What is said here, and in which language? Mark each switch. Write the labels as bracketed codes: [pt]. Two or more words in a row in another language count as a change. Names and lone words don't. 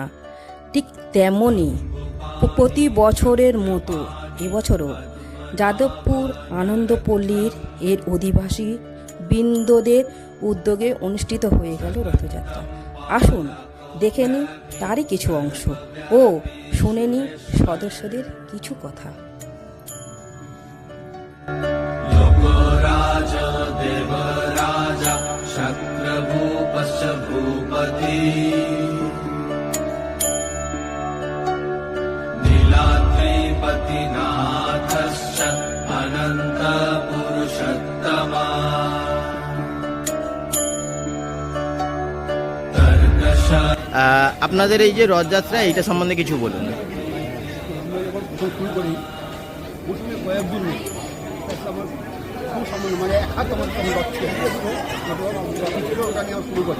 [bn] ঠিক তেমনই প্রতি বছরের মতো এবছরও যাদবপুর আনন্দপল্লীর এর অধিবাসী বৃন্দদের উদ্যোগে অনুষ্ঠিত হয়ে গেল রথযাত্রা। আসুন দেখে নিই তারই কিছু অংশ ও শুনে নিই সদস্যদের কিছু কথা। [sa] लोकराज देवराजा शक्रभूपश्च भूपति नीलाद्रिपतिनाथश्च अनन्त पुरुषोत्तमा [bn] আপনাদের এই যে রথযাত্রা এইটা সম্বন্ধে কিছু বলুন। শুরু করি প্রথমে কয়েকদিন মানে এক হাত আমার রথ ছিল, ওটা নিয়ে শুরু করি।